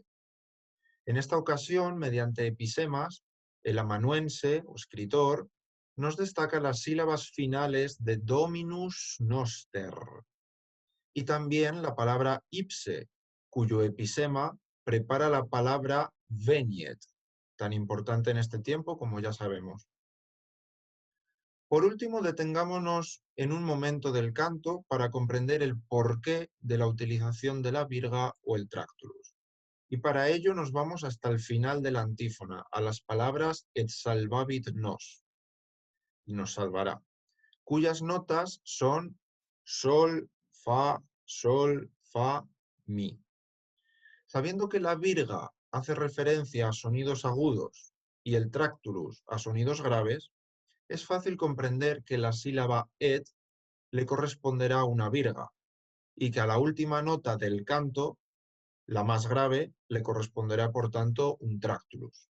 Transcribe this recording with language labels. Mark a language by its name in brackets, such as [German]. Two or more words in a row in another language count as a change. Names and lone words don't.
[Spanish] En esta ocasión, mediante episemas, el amanuense o escritor nos destaca las sílabas finales de [Latin] Dominus noster [Spanish] y también la palabra ipse, cuyo episema prepara la palabra veniet, tan importante en este tiempo como ya sabemos. Por último, detengámonos en un momento del canto para comprender el porqué de la utilización de la virga o el tractulus. Y para ello nos vamos hasta el final de la antífona, a las palabras [Latin] et salvavit nos, [Spanish] y nos salvará, cuyas notas son sol, fa, mi. Sabiendo que la virga hace referencia a sonidos agudos y el tractulus a sonidos graves, es fácil comprender que la sílaba et le corresponderá a una virga y que a la última nota del canto, la más grave, le corresponderá por tanto un tractulus.